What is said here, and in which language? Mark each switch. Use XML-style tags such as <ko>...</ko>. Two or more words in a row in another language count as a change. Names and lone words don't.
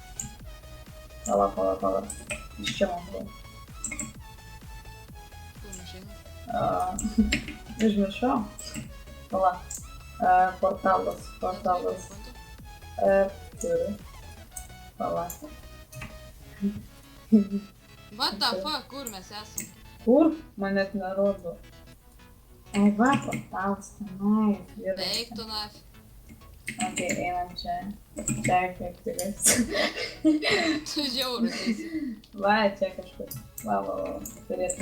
<lt>Palauk. Iš čia man buvo. Kur mašina? Užmiršau. Palauk. Portalas. Turiu. Palauk.</lt> <en>What the fuck,</en> <lt>kur mes esam? Kur? Man net nerodo. Ai va, portalas tenai. Beveik tu nafi. Ok, einam čia. Čia efektyvus. Tu žiaurus esi. Va, čia kažkas. Va. Turėtų.</lt>